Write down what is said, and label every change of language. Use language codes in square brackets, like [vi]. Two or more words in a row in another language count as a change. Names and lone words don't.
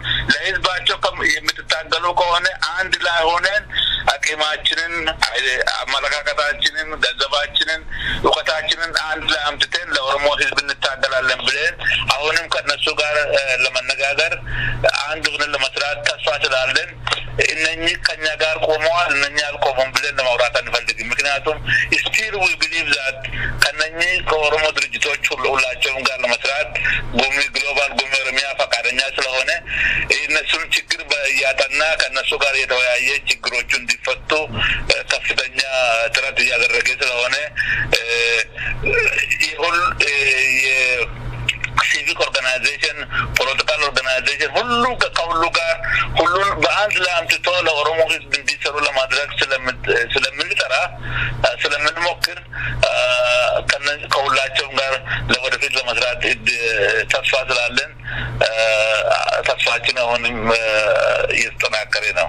[am] ለህዝባቸው የምትታገሉ ከሆነ አንድ ላይ ሆነን አቅማችንን አመለካከታችንን ገንዘባችንን እውቀታችንን አንድ ላይ አምጥተን ለኦሮሞ ህዝብ እንታገላለን ብለን አሁንም ከነሱ ጋር ለመነጋገር አንድ ሆነን ለመስራት ተስፋ ስላለን እነኚህ ከኛ ጋር ቆመዋል እነኛ አልቆሙም ብለን ለማውራት አንፈልግም። አንፈልግም ምክንያቱም [en] still we believe that [am] ከነኚህ ከኦሮሞ ድርጅቶች ሁላቸውም ጋር ለመስራት ግሎባል ጉሚ ኦሮሚያ ፈቃደኛ ስለሆነ እነሱን ችግር ያጠና ከነሱ ጋር የተወያየ ችግሮቹ እንዲፈቱ ከፍተኛ ጥረት እያደረገ ስለሆነ ይሁን [en] civic organization political organization [am] ሁሉ ጋር ሁሉን በአንድ ላይ አምጥቶ ለኦሮሞ ህዝብ እንዲሰሩ ለማድረግ ስለምንሞክር ከሁላቸውም ጋር ለወደፊት ለመስራት ተስፋ ስላለን ተስፋችን አሁንም እየተጠናከረ ነው